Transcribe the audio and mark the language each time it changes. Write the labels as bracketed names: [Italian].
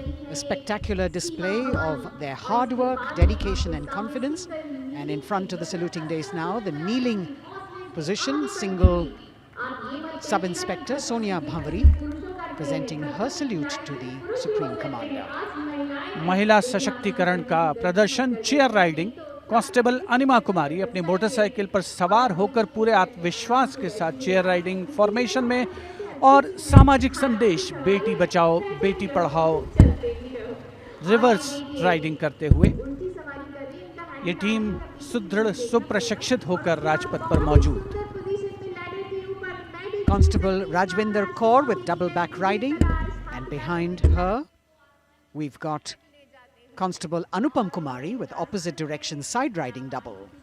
[English] A spectacular display of their hard work, dedication and confidence. And in front of the saluting days now, the kneeling position, single Sub-Inspector Sonia Bhavari presenting her salute to the Supreme Commander. [Hindi] महिला सशक्तिकरण का प्रदर्शन chair riding. Constable अनिमा कुमारी अपनी motorcycle पर सवार होकर पूरे आत्मविश्वास के साथ चेयर राइडिंग फॉर्मेशन में और सामाजिक संदेश बेटी बचाओ बेटी पढ़ाओ रिवर्स राइडिंग करते हुए ये टीम सुदृढ़ सुप्रशिक्षित होकर राजपथ पर मौजूद। [English] Constable Rajvinder Kaur with double back riding, and behind her we've got Constable Anupam Kumari with opposite direction side riding double.